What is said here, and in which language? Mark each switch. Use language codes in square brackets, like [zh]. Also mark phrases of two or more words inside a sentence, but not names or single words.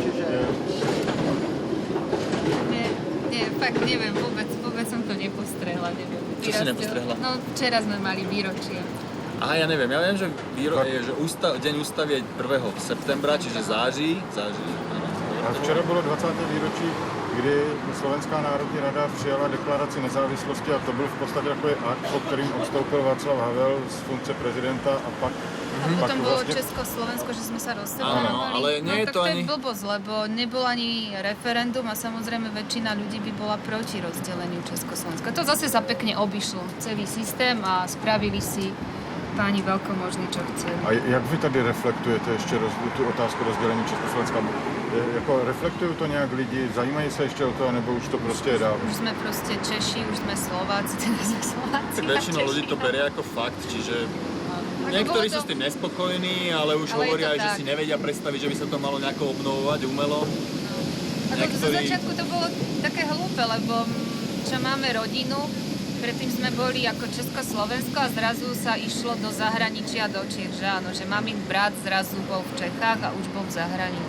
[sk] Nie, fakt neviem, vôbec som to nepostrehla, neviem. Čo si nepostrehla? No, včera sme mali výročie. Aha, ja neviem, že deň ústavy je 1. septembra, čiže září, áno. [cs] A včera bylo 20. výročí, kdy Slovenská národní rada přijala deklaraci nezávislosti a to byl v podstatě takový akt, po kterým odstoupil Václav Havel z funkce prezidenta a pak... [sk] A potom bolo Československo, že sme sa rozseparovali. Áno, ale nie je to ani... to je blbosť, lebo nebol ani referendum a samozrejme väčšina ľudí by bola proti rozdeleniu Československa. To zase sa pekne obišlo celý systém a spravili si páni veľkomožní, čo chceli. [cs] A jak vy tady reflektujete ještě tu otázku rozdělení Československa? Jako reflektují to nějak lidi? Zajímají se ještě o to, nebo už to prostě je dávno? [sk] Už sme proste Češi, už sme Slováci, teda sme Slováci. Väčšina ľudí to berie ako fakt, čiže niektorí sú s tým nespokojní, ale už hovoria aj, že si nevedia predstaviť, že by sa to malo nejako obnovovať umelo. Zo začiatku to bolo také hlúpe, lebo čo máme rodinu, predtým sme boli ako Československo a zrazu sa išlo do zahraničia, do Čiech, že áno, že mamin brat zrazu bol v Čechách a už bol v zahraničí.